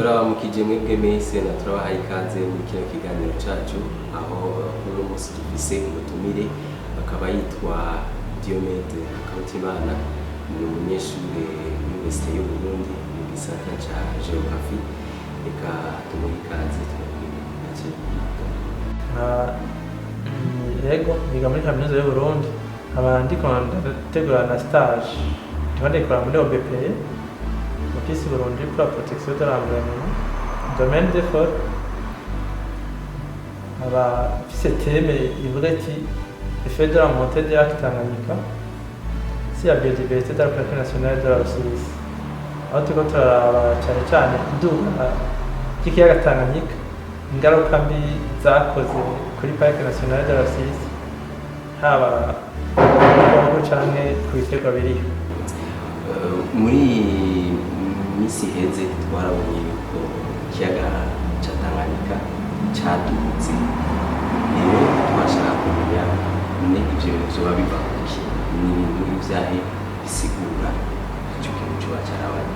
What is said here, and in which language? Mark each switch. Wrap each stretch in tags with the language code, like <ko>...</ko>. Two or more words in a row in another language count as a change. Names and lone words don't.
<rn>turabaramukije mwebwe mwese na turabahaye ikaze muri kino kiganiro cacu aho kuri uno musi dufise umutumire akaba yitwa Diomede Karutimana ni umunyeshure w'Université y'Uburundi mu gisata ca Geographie eka tumuha ikaze yego niga muri kaminuza y'Uburundi abandi ndategura na stage ndikora muri OBP Office Burundi pour la protection de l'environnement domaine d'effort afise thème ivuga iti effet de la montée des lacs Tanganyika si la biodiversité dans le parc national de la Rusizi aho turiko turaraba cane cane iduga ry'ikiyaga Tanganyika ingaruka mbi zakoze kuri parc national de la Rusizi haba canke ku biterwa biriho muri misi heze twarabonye yuko ikiyaga ca Tanganyika cadutse rero twashaka kumenya ivyo vyoba biva kuki ni ibintu vyahe bisigura ico kintu coba carabaye</rn>